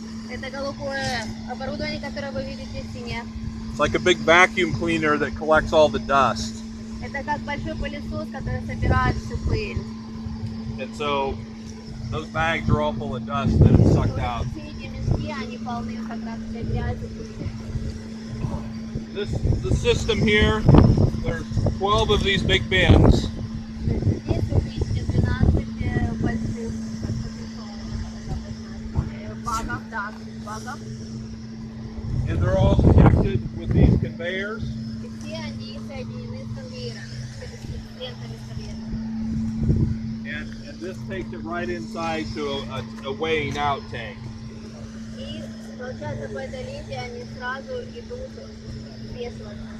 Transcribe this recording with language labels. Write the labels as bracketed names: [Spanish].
[Russian] Это голубое оборудование, которое вы видите в стене. [English] it's like a big vacuum cleaner that collects all the dust. [Russian] Это как большой пылесос, который собирает всю пыль. [English] And so those bags are all full of dust that it's sucked out. [Russian] Все эти мешки, они полны как раз для грязи, пыли. [English] The system here, there's 12 of these big bins. [Russian] Здесь вы видите 12 больших багов, да, багов. [English] And they're all connected with these conveyors. [Russian] И все они соединены с конвейером, с лентами с конвейером. [English] And this takes it right inside to a weighing out tank. [Russian] И получается по этой ленте они сразу идут весовать.